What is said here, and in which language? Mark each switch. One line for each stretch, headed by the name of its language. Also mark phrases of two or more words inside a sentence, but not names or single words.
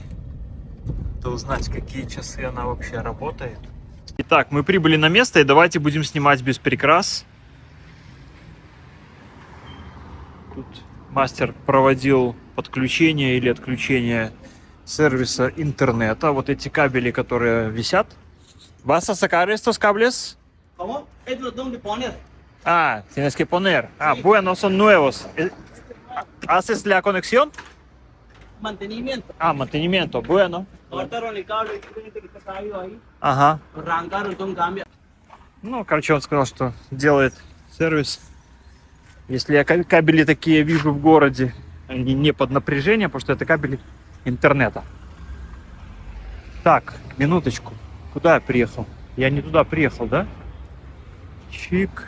Russian: То узнать, какие часы она вообще работает. Итак, мы прибыли на место, и давайте будем снимать без прикрас. Тут мастер проводил подключение или отключение сервиса интернета. Вот эти кабели, которые висят.
Spanish: ¿Vas a sacar estos cables? ¿Cómo? Es lo tengo que poner. Ah, tienes que poner. Ah, Sí. bueno, son nuevos. ¿Haces la conexión? Mantenimiento. Ah, mantenimiento. Bueno. Cortaron el cable que está caído ahí.
Russian: Ага.
Spanish: Arrancaron, entonces cambia.
Russian: Ну, короче, он сказал, что делает сервис. Если я кабели такие вижу в городе, они не под напряжение, потому что это кабели интернета. Так, минуточку. Куда я приехал? Я не туда приехал, да? Чик.